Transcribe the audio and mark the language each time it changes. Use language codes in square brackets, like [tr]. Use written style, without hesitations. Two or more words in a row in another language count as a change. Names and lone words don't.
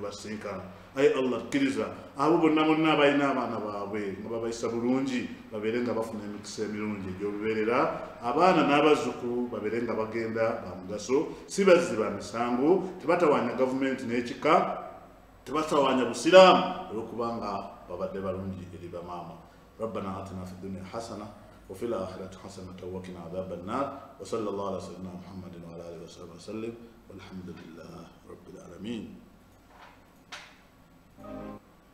[lg] tubasinkana ayi Allah kkiriza abo bonna abalina abaana baabwe nga babayisa bulungi babeere nga bafuna emikisa emirungi egy'olubeerera abaana n'abazzukulu babeere nga bagenda ba mugaso si bazzi ba misango tebatawaanya gavumenti n'ekika tebatawaanya busiraamu olw'okubanga babadde balungi eri bamaama [ar] ربنا آتنا في الدنيا حسنة وفي الآخرة حسنة وقنا عذاب النار وصلى الله على سيدنا محمد وعلى آله وصحبه وسلم والحمد لله رب العالمين.